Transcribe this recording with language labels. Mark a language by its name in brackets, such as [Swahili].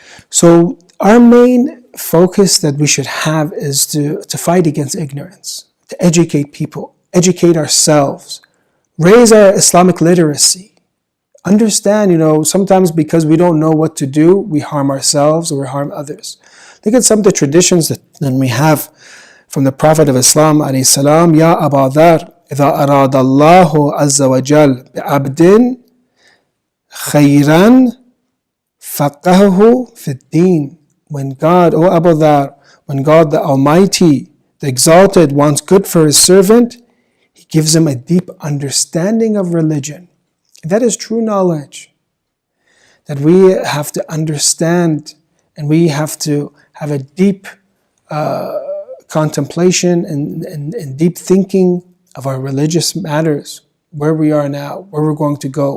[English] So our main focus that we should have is to fight against ignorance, to educate people, educate ourselves, raise our Islamic literacy. Understand, sometimes because we don't know what to do, we harm ourselves or we harm others. Look at some of the traditions that we have from the Prophet of Islam alayhi salam. [Arabic] Ya Abu Dhar, إذا أراد الله عز وجل بعبد خيرا فقهه في الدين. [English] When God, O Abu Dhar, when God the Almighty, the Exalted, wants good for His servant, He gives him a deep understanding of religion. That is true knowledge. That we have to understand, and we have to have a deep contemplation and deep thinking of our religious matters, where we are now, where we're going to go.